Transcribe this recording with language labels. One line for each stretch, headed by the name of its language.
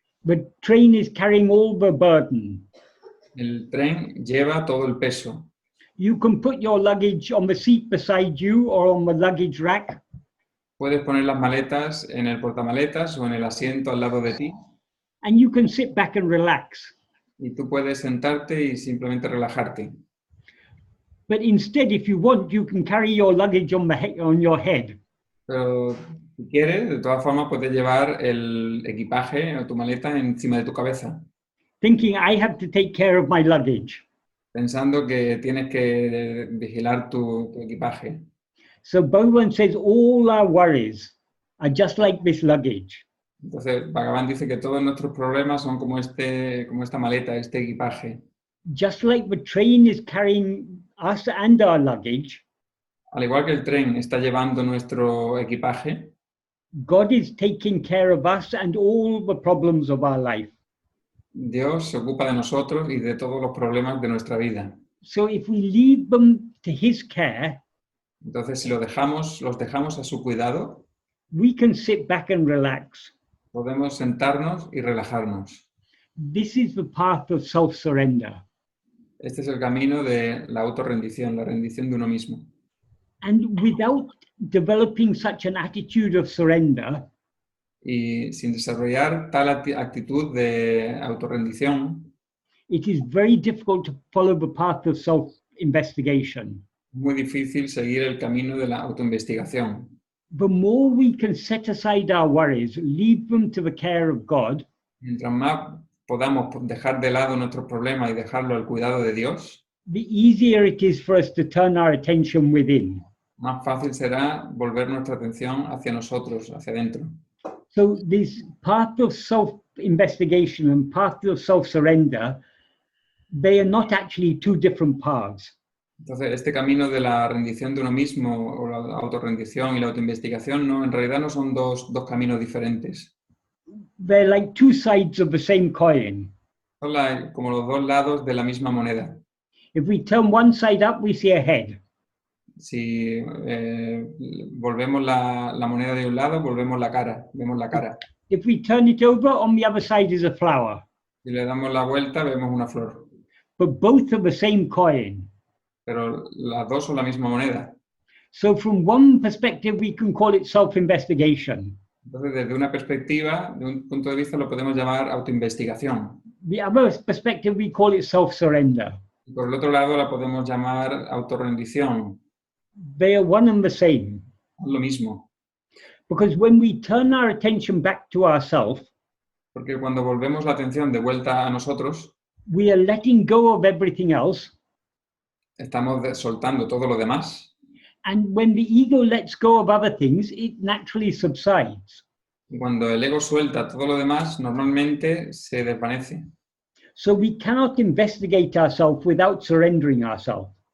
English: the train is carrying all the burden.
Spanish: El tren lleva todo el peso.
English: You can put your luggage on the seat beside you or on the luggage rack.
Spanish: Puedes poner las maletas en el portamaletas o en el asiento al lado de ti.
English: And you can sit back and relax.
Spanish: Y tú puedes sentarte y simplemente relajarte.
English: But instead, if you want, you can carry your luggage on your head.
Spanish: Pero si quieres, de todas formas, puedes llevar el equipaje o tu maleta encima de tu cabeza.
English: Thinking, I have to take care of my luggage.
Spanish: Pensando que tienes que vigilar tu equipaje.
English: So Bhagavan says all our worries are just like this luggage.
Spanish: Entonces, Bhagavan dice que todos nuestros problemas son como esta maleta, este equipaje.
English: Just like the train is carrying us and our luggage,
Spanish: al igual que el tren está llevando nuestro equipaje,
English: God is taking care of us and all the problems of our life.
Spanish: Dios se ocupa de nosotros y de todos los problemas de nuestra vida.
English: So if we leave them to His care,
Spanish: Entonces, si los dejamos a su cuidado,
English: we can sit back and relax.
Spanish: podemos sentarnos y relajarnos.
English: This is the path of self-surrender.
Spanish: Este es el camino de la autorrendición, la rendición de uno mismo.
English: And without developing such an attitude of surrender,
Spanish: Y sin desarrollar tal actitud de autorrendición,
English: it is very difficult to follow the path of self-investigation.
Spanish: es muy difícil seguir el camino de la autoinvestigación.
English: The more we can set aside our worries, leave them to the care of God,
Spanish: Mientras más podamos dejar de lado nuestros problemas y dejarlo al cuidado de Dios,
English: the easier it is for us to turn our attention within.
Spanish: más fácil será volver nuestra atención hacia nosotros, hacia adentro.
English: So this path of self-investigation and path of self-surrender, they are not actually two different paths.
Spanish: Entonces, este camino de la rendición de uno mismo, o la autorrendición y la autoinvestigación, no, en realidad no son dos caminos diferentes.
English: They're like two sides of the same coin.
Spanish: Son como los dos lados de la misma moneda.
English: If we turn one side up, we see a head.
Spanish: Si volvemos la moneda de un lado, vemos la cara.
English: If we turn it over, on the other side is a flower.
Spanish: Si le damos la vuelta, vemos una flor.
English: But both are the same coin.
Spanish: Pero las dos son la misma moneda.
English: So from one perspective, we can call it self-investigation.
Spanish: Entonces, desde una perspectiva, de un punto de vista, lo podemos llamar autoinvestigación.
English: The other perspective, we call it self-surrender.
Spanish: Y por el otro lado, la podemos llamar autorrendición.
English: They are one and the same.
Spanish: Es lo mismo.
English: Because when we turn our attention back to ourselves,
Spanish: Porque cuando volvemos la atención de vuelta a nosotros,
English: we are letting go of everything else.
Spanish: estamos soltando todo lo demás.
English: And when the ego lets go of other things, it naturally subsides.
Spanish: Y cuando el ego suelta todo lo demás, normalmente se desvanece.
English: So we cannot investigate ourselves without surrendering ourselves.